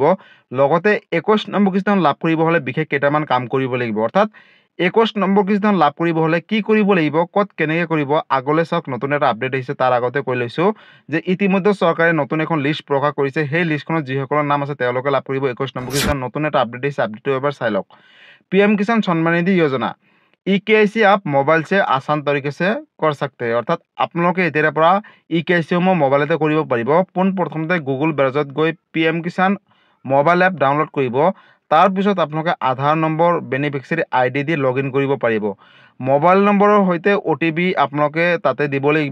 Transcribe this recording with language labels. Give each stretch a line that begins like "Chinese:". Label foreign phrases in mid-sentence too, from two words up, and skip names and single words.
Assamese: লগতে 21 নম্বৰ কিস্তিখন লাভ কৰিব হ'লে বিশেষ কেইটামান কাম কৰিব লাগিব। অৰ্থাৎ 21 নম্বৰ কিস্তিখন লাভ কৰিব হ'লে কি কৰিব লাগিব, ক'ত কেনেকৈ কৰিব, আগলৈ চাওক। নতুন এটা আপডেট আহিছে, তাৰ আগতে কৈ লৈছোঁ যে ইতিমধ্যে চৰকাৰে নতুন এখন লিষ্ট প্ৰকাশ কৰিছে। সেই লিষ্টখনত যিসকলৰ নাম আছে তেওঁলোকে লাভ কৰিব 21 নম্বৰ কিস্তিখন। নতুন এটা আপডেট আহিছে, আপডেটটো এবাৰ চাই লওক।
Hindi: PM किसान सम्मान निधि योजना EKIC आप मोबाइल से आसान तरीके से कर सकते हैं।
Assamese: अर्थात আপোনালোকে এতিয়াৰ পৰা EKIC সমূহ মোবাইলতে কৰিব পাৰিব। পোনপ্ৰথমতে গুগল ব্ৰাউজাৰত গৈ PM কিষাণ মোবাইল এপ ডাউনলোড কৰিব। তাৰপিছত আপোনালোকে আধাৰ নম্বৰ, বেনিফিচিয়াৰী ID দি লগইন কৰিব পাৰিব। মোবাইল নম্বৰৰ সৈতে OTP আপোনালোকে তাতে দিব লাগিব।